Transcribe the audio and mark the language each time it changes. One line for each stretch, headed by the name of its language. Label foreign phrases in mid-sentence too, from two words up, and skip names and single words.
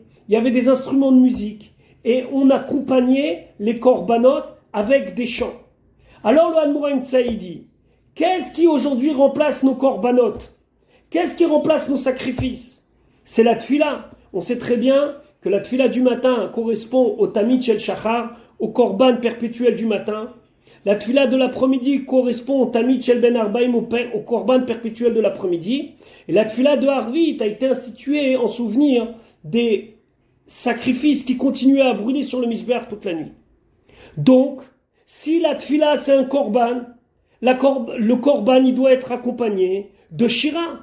French: Il y avait des instruments de musique. Et on accompagnait les korbanot avec des chants. Alors le Admour Haïm-Tsaï dit, qu'est-ce qui aujourd'hui remplace nos korbanot? Qu'est-ce qui remplace nos sacrifices? C'est la tfila. On sait très bien que la tfila du matin correspond au
Hebrew: תמיד של שחר,
French: au korban perpétuel du matin. La tfila de l'après-midi correspond au
Hebrew: תמיד של בין הערבים,
French: au korban perpétuel de l'après-midi. Et la tfila de Harvit a été instituée en souvenir des sacrifices qui continuaient à brûler sur le misbéach toute la nuit. Donc, si la tfila c'est un korban, le korban il doit être accompagné de shira.